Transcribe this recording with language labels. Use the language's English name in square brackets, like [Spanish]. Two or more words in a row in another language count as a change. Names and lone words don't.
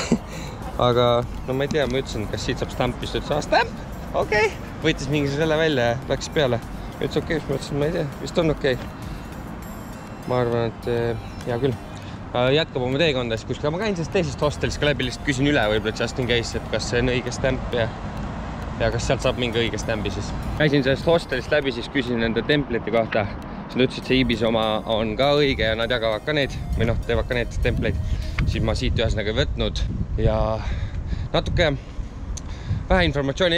[Estonian] Aga no ma ei tea, ma ütlesin, kas siit saab stampist, ütles, stamp? Okei. Võitis mingi selle välja ja läks peale. Ütles okei, siis ma ütlesin, ma ei tea, vist on okei. Ma arvan, et hea küll. Jätkab oma teekonda, siis kuskil ma käin sellest teisest hostelist ka läbi, lihtsalt küsin üle võib-olla [English] just in case, [Estonian] et kas see on õige stamp ja kas sealt saab mingi õige stambi siis. Käisin sellest hostelist läbi, siis küsin nende templite kohta. Siis nad ütlesid, et see Ibis oma on ka õige ja nad jagavad ka neid või noh, teevad ka neid templeid. Siis ma siit ühesõnaga ei võtnud ja natuke vähe informatsiooni.